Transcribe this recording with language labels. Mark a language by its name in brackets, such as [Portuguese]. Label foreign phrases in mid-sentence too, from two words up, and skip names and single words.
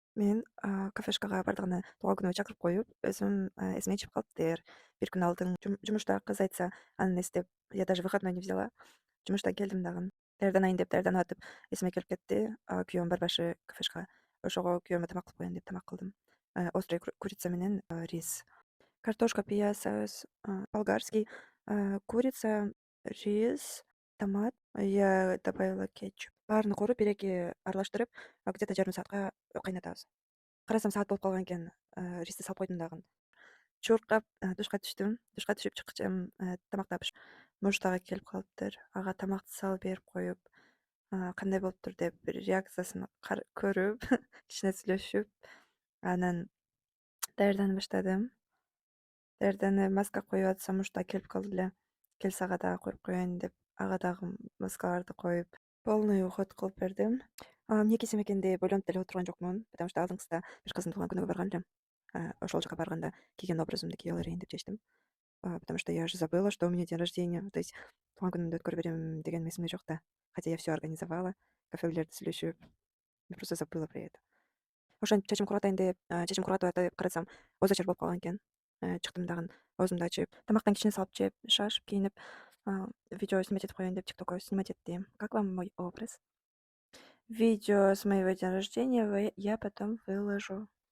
[Kyrgyz] Мен кафешкага бардыгына тууган күнүмө чакырып коюп, өзүм эсиме чыгып калыптыр. Бир күн алдын жумушта кыз айтса, анын эстеп, [Russian] я даже выходной не взяла. [Kyrgyz] Жумуштан келдим дагы. Даярданайын деп даярданып атып, эсиме келип кетти. Күйөөм барбашы кафешка. Ошого күйөөмө тамак кылып коеюн деп тамак кылдым. [Russian] Острый курица [Kyrgyz] менен рис. Картошка, пияз, [Russian] болгарский, курица, рис, томат. Я добавила кетчуп. [Kyrgyz] Баарын куруп, бир-эки аралаштырып, где-то жарым саатка кайнатабыз. Карасам саат болуп калган экен. Ристи салып койдум дагы. Чуркап душка түштүм. Душка түшүп чыккыча тамактапыш муштага келип калыптыр. Ага тамакты салып берип коюп, кандай болуптур деп бир реакциясын көрүп, кичине сүйлөшүп, анан даярдана баштадым. Даярданып маска коюп атсам мушта келип калды эле. Келсе ага дагы коюп коеюн деп, ага дагы маскаларды коюп, [Russian] полный уход [Kyrgyz] кылып бердим. Эмне кийсем экен деп ойлонуп деле отурган жокмун, [Russian] потому что [Kyrgyz] алдыңкысында бир кыздын туулган күнүгө барган элем. Ошол жака барганда кийген образымды кие алар экен деп чечтим. [Russian] Потому что я же забыла, что у меня день рождения. То есть [Kyrgyz] туулган күнүмдү өткөрүп берем деген эсимде жок да. [Russian] Хотя я все организовала, [Kyrgyz] кафелерди сүйлөшүп, [Russian] я просто забыла про это. [Kyrgyz] Ошентип чечим кургатайын деп, чечим кургатып атып карасам, ооз ачар болуп калган экен. Чыктым дагы, оозумду ачып, тамактан кичине салып жеп, шашып, кийинип, видео снимать этип коеюн деп ТикТокко снимать эттим. [Russian] Как вам мой образ? Видео с моего дня рождения я потом выложу.